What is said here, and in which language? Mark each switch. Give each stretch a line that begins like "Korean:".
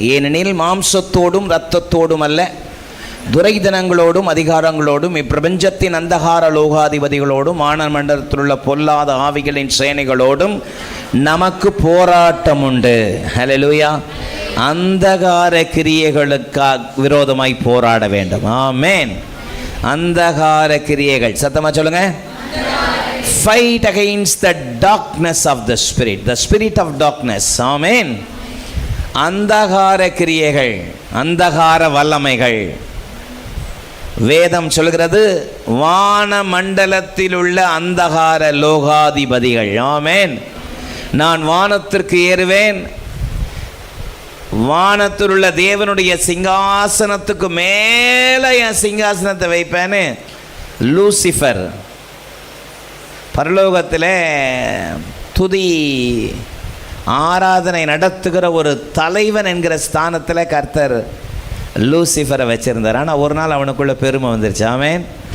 Tamil: ஏனெனில் மாம்சத்தோடும் இரத்தத்தோடும் அல்ல, துரைதனங்களோடும் அதிகாரங்களோடும் இப்பிரபஞ்சத்தின் அந்தகார லோகாதிபதிகளோடும் வானமண்டலத்தில் உள்ள பொல்லாத ஆவிகளின் சேனைகளோடும் நமக்கு போராட்டம் உண்டு. ஹல்லேலூயா. அந்தகார கிரியைகளுக்கு விரோதமாய் போராட வேண்டும். ஆமென். அந்தகார கிரியைகள், சத்தமா சொல்லுங்க.
English: Fight against the darkness of the spirit of darkness.
Tamil: ஆமென். அந்தகார கிரியைகள், அந்தகார வல்லமைகள். வேதம் சொல்கிறது வான மண்டலத்தில் உள்ள அந்தகார லோகாதிபதிகள். ஆமென். நான் வானத்திற்கு ஏறுவேன், வானத்தில் உள்ள தேவனுடைய சிங்காசனத்துக்கு மேலே என் சிங்காசனத்தை வைப்பேன்னு லூசிஃபர் பரலோகத்தில் துதி ஆராதனை நடத்துகிற ஒரு தலைவன் என்கிற ஸ்தானத்தில் கர்த்தர் லூசிஃபரை வச்சிருந்தார். ஆனால் ஒரு நாள் அவனுக்குள்ள பெருமை வந்துருச்சு. ஆமென்.